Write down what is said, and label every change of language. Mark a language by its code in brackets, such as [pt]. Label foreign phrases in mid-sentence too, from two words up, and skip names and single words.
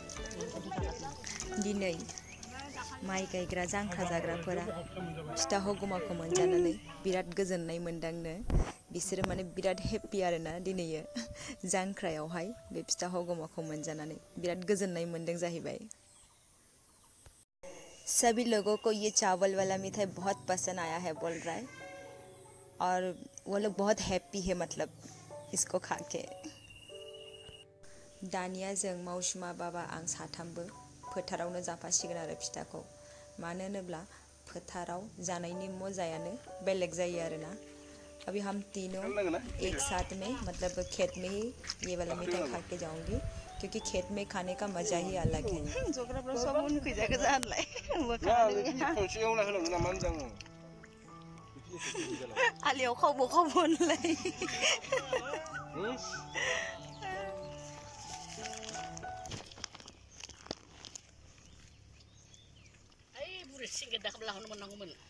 [brx] दिनै माइ गायग्रा जांख्रा जाग्राफोरा फिथा हगुमाखौ मोनजानानै बिराद गोजोननाय मोनदांनो बिसोरो माने बिराद हेपि आरोना दिनैयो जांख्रायावहाय बे फिथा हगुमाखौ मोनजानानै बिराद गोजोननाय मोनदों जाहैबाय [hi] सभी लोगों को ये चावल वाला मिठाई बहुत पसंद आया है बोल रहा है और वो लोग बहुत हैप्पी है मतलब इसको खा के [brx] दानिया जों मावसुमा बाबा आं साथामबो फोथारावनो जाफासिगोन आरो फिथाखौ मानो होनोब्ला फोथाराव जानायनि मजायानो बेलेग जायो आरोना [hi] अभी हम तीनों एक साथ में मतलब खेत में ही ये वाला मिठाई खा के जाऊंगी क्योंकि खेत में खाने का मजा ही अलग है [brx] आलियाव खावबो होनलाय ओइ बुरि सिंगे दाखब लाहोनो मोननांगौमोन